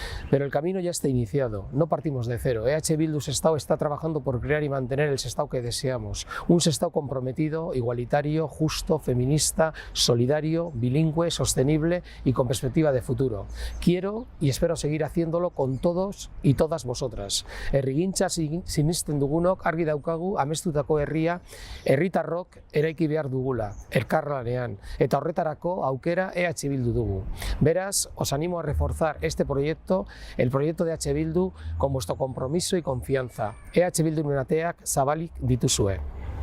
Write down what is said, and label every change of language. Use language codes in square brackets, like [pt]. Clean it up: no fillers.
[es] Pero el camino ya está iniciado, no partimos de cero. Bildu Sestao está trabajando por crear y mantener el Sestao que deseamos, un Sestao comprometido, igualitario, justo, feminista, solidario, bilingüe, sostenible y con perspectiva de futuro. Quiero y espero seguir haciéndolo con todos y todas vosotras. [eu] Herrigintza sinisten dugunok argi daukagu amestutako herria herritarrok eraiki behar dugula, elkarlanean, eta horretarako aukera Bildu dugu. [es] Beraz, os animo a reforzar este proyecto, el proyecto de Bildu, con vuestro compromiso y confianza. [eu] Bildu ateak zabalik dituzue.